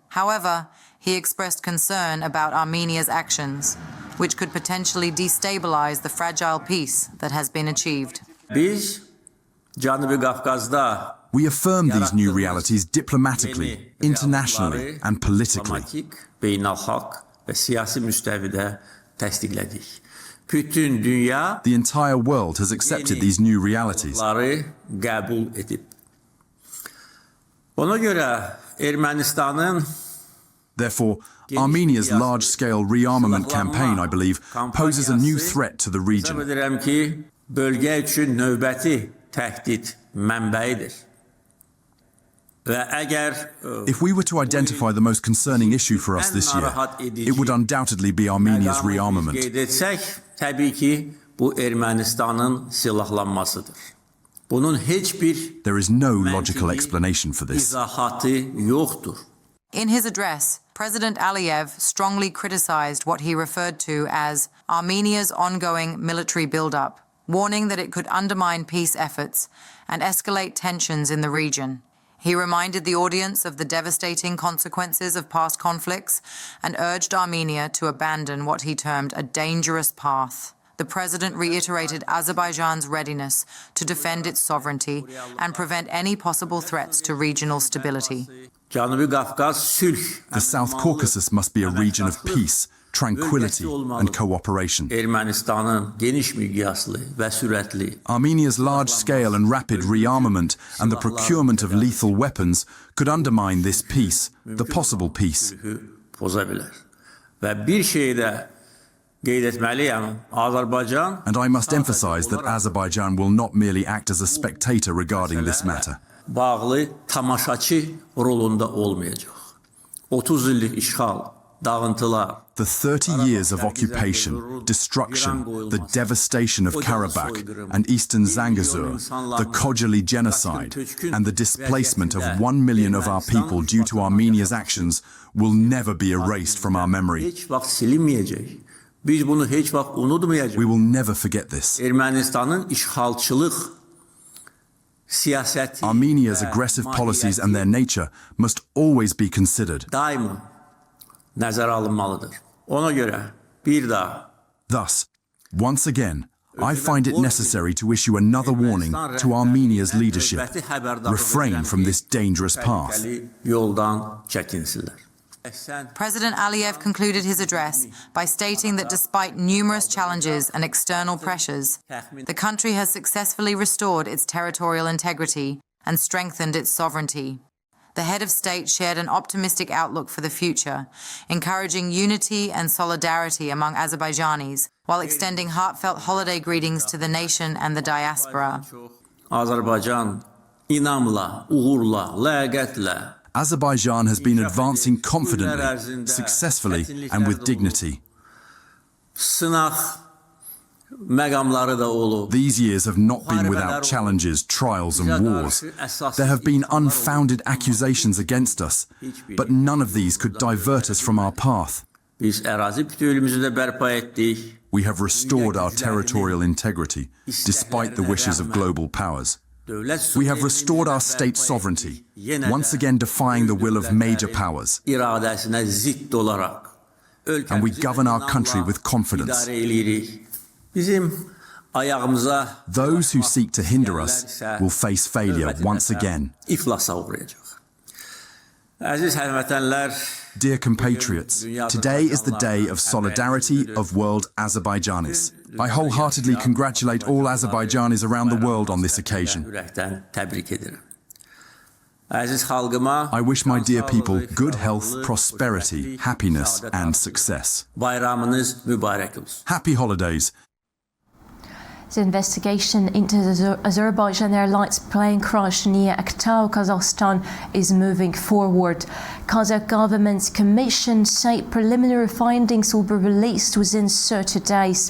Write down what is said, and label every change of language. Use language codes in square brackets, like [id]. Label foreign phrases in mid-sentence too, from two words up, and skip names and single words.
[en] However, he expressed concern about Armenia's actions, which could potentially destabilize the fragile peace that has been achieved. [az] Cənubi Qafqazda [en] We affirm these new realities diplomatically, internationally and politically. [az] Diplomatik, beynəlxalq və siyasi müstəvidə təsdiqlədik. Bütün dünya [en] The entire world has accepted these new realities. [az] bunları qəbul edib. Ona görə Ermənistanın [en] Therefore, Armenia's large-scale rearmament campaign, I believe, poses a new threat to the region. [az] Hesab edirəm ki, bölgə üçün növbəti təhdid mənbəyidir. Və əgər [en] If we were to identify the most concerning issue for us this year, it would undoubtedly be Armenia's rearmament. [az] qeyd etsək, təbii ki, bu Ermənistanın silahlanmasıdır. Bunun heç bir [en] There is no logical explanation for this. [az] izahatı yoxdur. [en] In his address, President Aliyev strongly criticized what he referred to as Armenia's ongoing military buildup, warning that it could undermine peace efforts and escalate tensions in the region. He reminded the audience of the devastating consequences of past conflicts and urged Armenia to abandon what he termed a dangerous path. The president reiterated Azerbaijan's readiness to defend its sovereignty and prevent any possible threats to regional stability. [az] Cənubi Qafqaz sülh. [en] The South Caucasus must be a region of peace, tranquility and cooperation. [az] Ermənistanın geniş miqyaslı və sürətli [en] Armenia's large-scale and rapid rearmament and the procurement of lethal weapons could undermine this peace, the possible peace. [az] poza bilər. Və bir şeyi də qeyd etməliyəm, Azərbaycan [en] And I must emphasize that Azerbaijan will not merely act as a spectator regarding this matter. [az] bağlı tamaşaçı rolunda olmayacaq. 30 illik işğal, dağıntılar, [en] The 30 years of occupation, destruction, the devastation of Karabakh and eastern Zangezur, the Khojaly genocide, and the displacement of 1 million of our people due to Armenia's actions will never be erased from our memory. [az] heç vaxt silinməyəcək. Biz bunu heç vaxt unutmayacağıq. [en] We will never forget this. [az] Ermənistanın işğalçılıq siyasəti [en] Armenia's aggressive policies and their nature must always be considered. [az] daima nəzərə alınmalıdır. Ona görə bir daha [en] Thus, once again, I find it necessary to issue another warning to Armenia's leadership. Refrain from this dangerous path. [az] yoldan çəkinsinlər. [en] President Aliyev concluded his address by stating that despite numerous challenges and external pressures, the country has successfully restored its territorial integrity and strengthened its sovereignty. The head of state shared an optimistic outlook for the future, encouraging unity and solidarity among Azerbaijanis, while extending heartfelt holiday greetings to the nation and the diaspora. [az] Azərbaycan inamla, uğurla, ləyaqətlə [en] Azerbaijan has been advancing confidently, successfully, and with dignity. [az] sınaq məqamları da olub. [en] These years have not been without challenges, trials, and wars. There have been unfounded accusations against us, but none of these could divert us from our path. [az] Biz ərazi bütövlüyümüzü də bərpa etdik. [en] We have restored our territorial integrity, despite the wishes of global powers. We have restored our state sovereignty, once again defying the will of major powers. [az] İradəsinə zidd olaraq [en] And we govern our country with confidence. [az] idarə edirik. Bizim ayağımıza [en] Those who seek to hinder us will face failure once again. [az] iflasa uğrayacaq. Əziz həmvətənlər, [en] Dear compatriots, today is the day of solidarity of world Azerbaijanis. I wholeheartedly congratulate all Azerbaijanis around the world on this occasion. [az] ürəkdən təbrik edirəm. Əziz xalqıma [en] I wish my dear people good health, prosperity, happiness and success. [az] bayramınız mübarək olsun. [en] Happy holidays. The investigation into the Azerbaijan Airlines plane crash near Aktau, Kazakhstan is moving forward. Kazakh government's commission say preliminary findings will be released within 30 days.